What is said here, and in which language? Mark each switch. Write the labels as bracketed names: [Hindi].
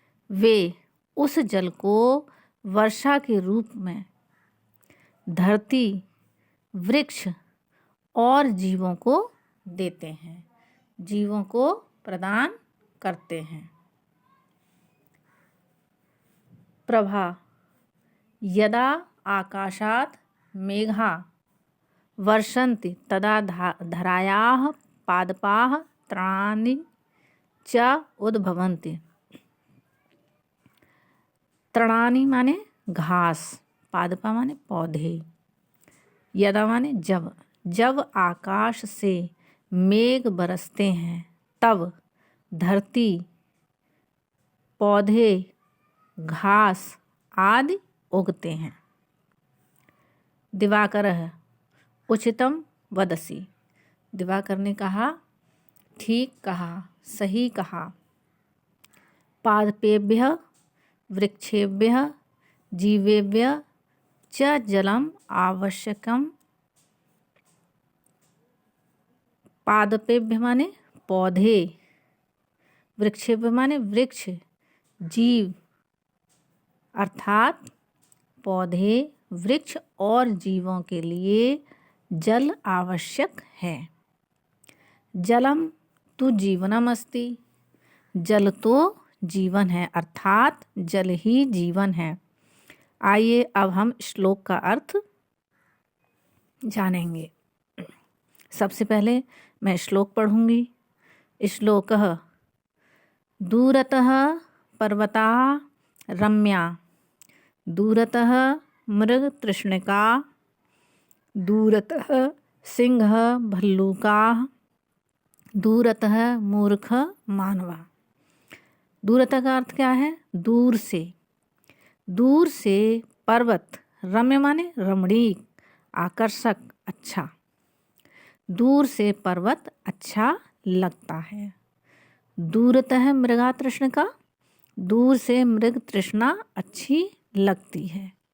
[Hindi] वे उस जल को वर्षा के रूप में धरती, वृक्ष और जीवों को देते हैं, जीवों को प्रदान करते हैं। [Sanskrit] प्रभा यदा आकाशात् मेघा वर्षन्ति तदा धरायाः पादपाः तृणानि च उद्भवन्ति। [Hindi] तृणानि माने घास, पादपा माने पौधे। यदा माने जब, जब आकाश से मेघ बरसते हैं तब धरती, पौधे, घास आदि उगते हैं। दिवाकरः [Sanskrit] उचितम वदसी। [Hindi] दिवाकर ने कहा, ठीक कहा, सही कहा। [Sanskrit] पादपेभ्यः वृक्षेभ्यः जीवेभ्यः च जलम आवश्यकम। [Hindi] पादपेभ्य माने पौधे, वृक्षेभ्य माने वृक्ष, जीव अर्थात पौधे, वृक्ष और जीवों के लिए जल आवश्यक है। [Sanskrit] जलम तु जीवनम अस्ति। [Hindi] जल तो जीवन है, अर्थात जल ही जीवन है। आइए अब हम श्लोक का अर्थ जानेंगे। सबसे पहले मैं श्लोक पढ़ूंगी। [Sanskrit] श्लोकः दूरतः पर्वता रम्या, दूरतः मृगतृष्णिका, दूरतः सिंह भल्लूकाः, दूरतः मूर्ख मानवा। [Hindi] दूरतः का अर्थ क्या है? दूर से। दूर से पर्वत, रम्य माने रमणीक, आकर्षक, अच्छा। दूर से पर्वत अच्छा लगता है। [Sanskrit] दूरतः मृगा तृष्णिका, [Hindi] दूर से मृग तृष्णा अच्छी लगती है।